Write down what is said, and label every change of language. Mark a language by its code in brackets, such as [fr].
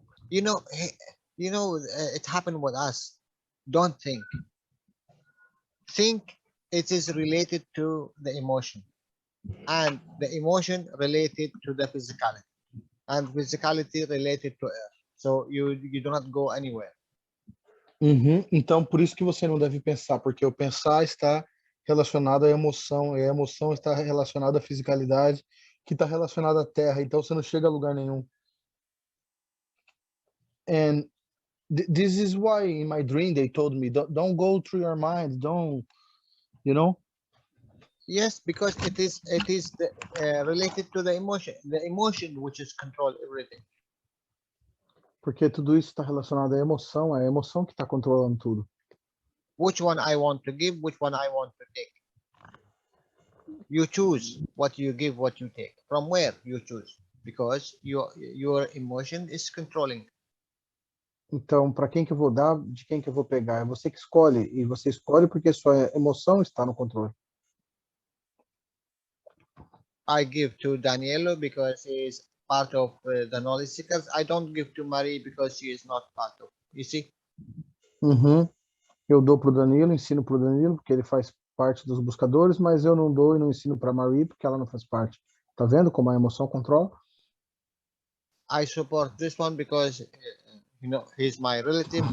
[en] You know, it happened with us. Don't think. Think it is related to the emotion, and the emotion related to the physicality, and physicality related to air. So you do not go anywhere. [pt] Então, por isso que você não deve pensar, porque o pensar está relacionado à emoção, e a emoção está relacionada à fisicalidade, que está relacionada à terra, então você não chega a lugar nenhum. [en] And this is why in my dream they told me, don't go through your mind, don't, you know? Yes, because it is related to the emotion which is control everything. [pt] Porque tudo isso está relacionado à emoção, é a emoção que está controlando tudo. [en] Which one I want to give, which one I want to take. You choose what you give, what you take. From where you choose, because your emotion is controlling. [pt] Então, para quem que eu vou dar, de quem que eu vou pegar? É você que escolhe, e você escolhe porque sua emoção está no controle. [en] I give to Danielo because he is part of the knowledge seekers. I don't give to Marie because she is not part of. You see? [pt] Eu dou para o Danilo, ensino para o Danilo porque ele faz parte dos buscadores, mas eu não dou e não ensino para Marie porque ela não faz parte. Tá vendo como a emoção controla? [en] I support this one because he's my relative.